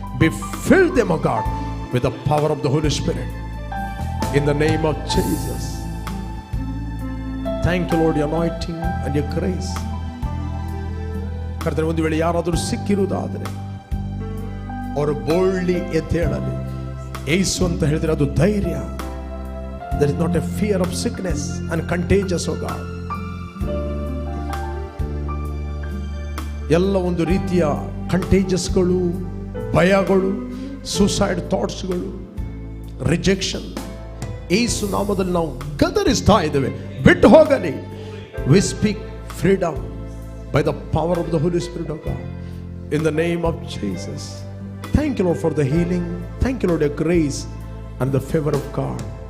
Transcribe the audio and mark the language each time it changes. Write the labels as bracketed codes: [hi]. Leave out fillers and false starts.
[en] Be filled them O God with the power of the Holy Spirit in the name of Jesus. Thank you Lord, your anointing and your grace. [kn] ಕರ್ತನೆ, ಒಂದು ವೇಳೆ ಯಾರಾದರೂ ಸಿಕ್ಕಿರುವುದಾದರೆ ಅವರು boldly ಎದ್ದೇಳಲಿ. ಯೇಸು ಅಂತ ಹೇಳಿದ್ರೆ ಅದು ಧೈರ್ಯ. [en] There is not a fear of sickness and contagious, oh God. [kn] ಎಲ್ಲ ಒಂದು ರೀತಿಯ ಕಂಟೇಜಸ್ಗಳು, ಭಯಗಳು, ಸೂಸೈಡ್ ಥಾಟ್ಸ್ಗಳು, ರಿಜೆಕ್ಷನ್ ಯೇಸು ನಾಮದಲ್ಲಿ ನಾವು ಗದರಿಸ್ತಾ ಇದ್ದೇವೆ. ಬಿಟ್ಟು ಹೋಗಲಿ. [en] We speak freedom by the power of the Holy Spirit of God in the name of Jesus. Thank you Lord for the healing. Thank you Lord, your grace and the favor of God.